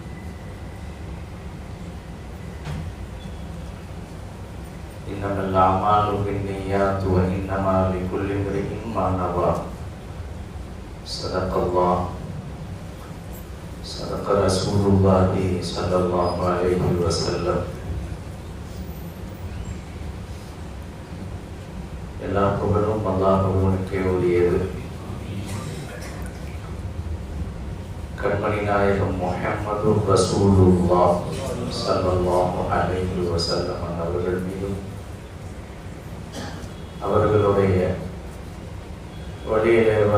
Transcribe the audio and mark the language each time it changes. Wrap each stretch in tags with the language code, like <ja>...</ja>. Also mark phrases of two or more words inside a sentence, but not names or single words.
<ar>إنما الأعمال بالنيات وإنما لكل امرئ ما نوى. صدق الله. صدق رسول الله صلى الله عليه وسلم.</ar> <ta>எல்லா புகழும் அல்லாஹ்வுக்கே உரியது. கண்மணி நாயகம் முஹம்மது ரசூலுல்லாஹ்</ta> <ar>صلى الله عليه وسلم</ar> <ta>அவர்கள் மீதும் அவர்களுடைய வழியிலே</ta>